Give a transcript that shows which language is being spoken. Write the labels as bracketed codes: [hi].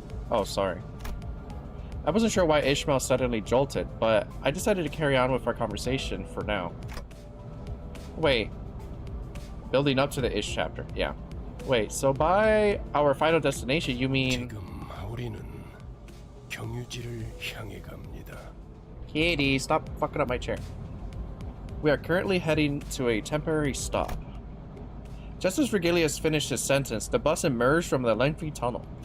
[en] Oh, sorry. I wasn't sure why Ishmael suddenly jolted, but I decided to carry on with our conversation for now. Wait. Building up to the Ish chapter. Yeah. Wait, so by our final destination, you mean... [ko] 지금 우리는 경유지를 향해 갑니다. [en] Kitty, stop fucking up my chair. We are currently heading to a temporary stop. Just as Virgilius finished his sentence, the bus emerged from the lengthy tunnel.